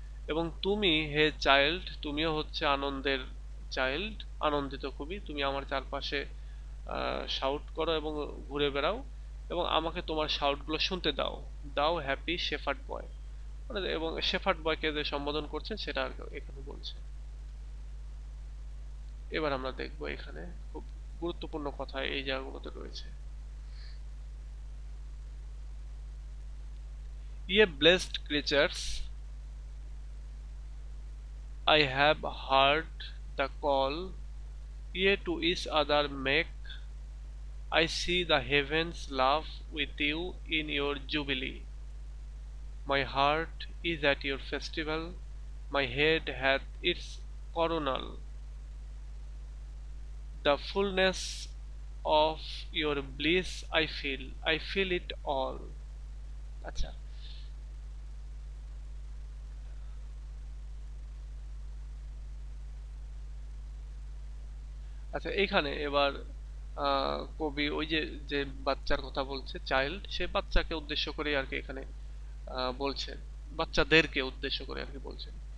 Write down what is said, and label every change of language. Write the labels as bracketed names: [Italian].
[Bangla] এবং তুমি হে চাইল্ড, তুমিও হচ্ছে আনন্দের চাইল্ড, আনন্দিত খুবই, তুমি আমার চারপাশে শাউট করো এবং ঘুরে বেড়াও, এবং আমাকে তোমার শাউটগুলো শুনতে দাও, দাও হ্যাপি শেফার্ড বয়। এবং শেফার্ড বয়কে যে সম্বোধন করছেন সেটা এখানে বলছে। এবার আমরা দেখবো এখানে খুব গুরুত্বপূর্ণ কথা এই জায়গাগুলোতে রয়েছে। [English] Ye blessed creatures, I have heard the call, ye to each other make, I see the heavens laugh with you in your jubilee. My heart is at your festival, my head hath its coronal, the fullness of your bliss I feel it all. [Bangla] আচ্ছা, আচ্ছা, এখানে এবার কবি ওই যে যে বাচ্চার কথা বলছে, চাইল্ড, সে বাচ্চাকে উদ্দেশ্য করে আর কি এখানে বলছেন, বাচ্চাদেরকে উদ্দেশ্য করে আর কি বলছেন।